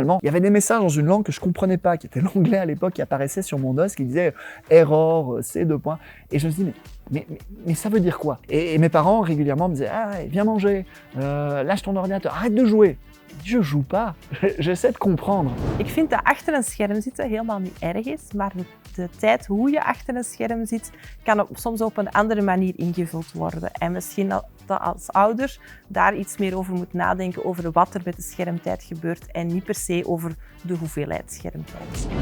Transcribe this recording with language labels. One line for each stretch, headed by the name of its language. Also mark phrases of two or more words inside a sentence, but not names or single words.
French: Il y avait des messages dans une langue que je comprenais pas, qui était l'anglais à l'époque, qui apparaissait sur mon DOS, qui disait error, C, 2 points. Et je me suis dit, mais ça veut dire quoi? Et mes parents régulièrement me disaient, ah ouais, viens manger, lâche ton ordinateur, arrête de jouer. Je joue pas, j'essaie de comprendre.
Dutch: Ik vind dat achter een scherm zitten helemaal niet erg is, maar de tijd hoe je achter een scherm zit, kan soms op een andere manier ingevuld worden. En misschien dat als ouder daar iets meer over moet nadenken, over wat er met de schermtijd gebeurt en niet per se over de hoeveelheid schermtijd.